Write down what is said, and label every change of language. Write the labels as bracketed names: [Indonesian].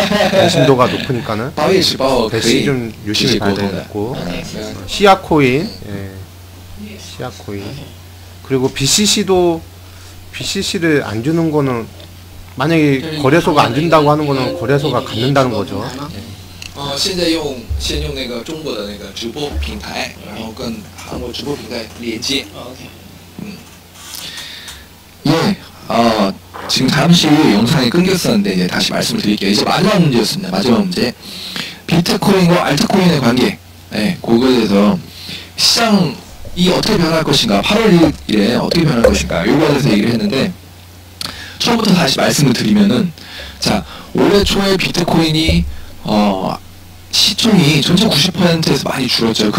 [Korean] 관심도가 높으니까는 대시 좀 유심히 봐야 되겠고 시아코인 시아코인 그리고 BCC를 안 주는 거는 만약에 거래소가 안 준다고 하는 거는 거래소가 갖는다는 거죠. [Chinese] 现在先用那个中国的那个直播平台，然后跟韩国直播平台连接。 [Korean] 예, 지금 잠시 영상이 끊겼었는데 이제 다시 말씀을 드릴게요. 이제 마지막 문제였습니다. 마지막 문제. 비트코인과 알트코인의 관계. 네, 그거에 대해서 시장이 어떻게 변할 것인가, 8월 1일에 어떻게 변할 것인가, 요거에 대해서 얘기를 했는데, 처음부터 다시 말씀을 드리면은, 자, 올해 초에 비트코인이, 시총이 전체 90%에서 많이 줄었죠.